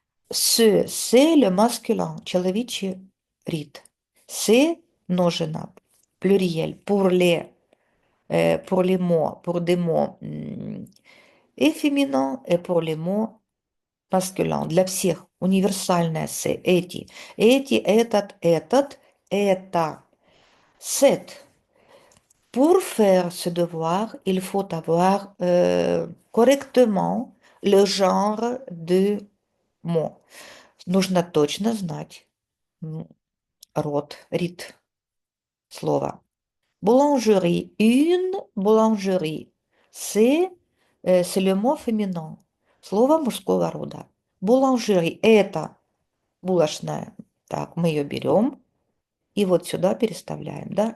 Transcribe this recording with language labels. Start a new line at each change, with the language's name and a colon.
French: C'est le masculin,
Russian: человечий род.
French: C'est множина, pluriel, pour les mots, pour des mots et féminins et pour les mots masculins.
Russian: Для всех универсальное c'est эти. Эти, этот, это. C'est.
French: Pour faire ce devoir, il faut avoir correctement le genre de mot.
Russian: Нужно точно знать род слова.
French: Boulangerie, une boulangerie. C'est le mot féminin.
Russian: Слово мужского рода. Boulangerie– это булочная. Так, мы ее берем и вот сюда переставляем, да?